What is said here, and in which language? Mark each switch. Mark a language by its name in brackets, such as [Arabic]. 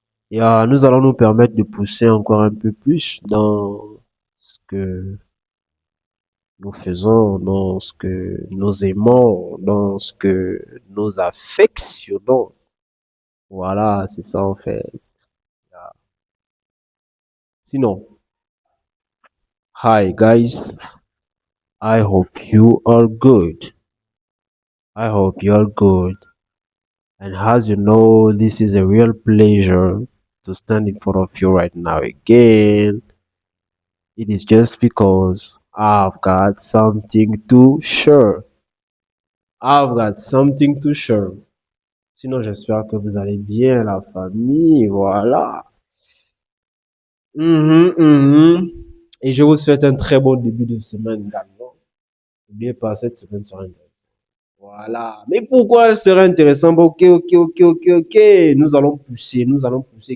[French] Nous allons nous permettre de pousser encore un peu plus dans ce que nous faisons, dans ce que nous aimons, dans ce que nous affectionnons. Voilà, c'est ça en fait. Sinon, [English] hi guys, I hope you are good. I hope you are good. And as you know, this is a real pleasure to stand in front of you right now again. It is just because I've got something to share. I've got something to share. [French] Sinon, j'espère que vous allez bien, la famille. Voilà. Et je vous souhaite un très bon début de semaine également. N'oubliez pas, cette semaine sera intéressante. Voilà. Mais pourquoi elle serait intéressant? Bon, ok, ok, ok, ok, ok. Nous allons pousser, nous allons pousser.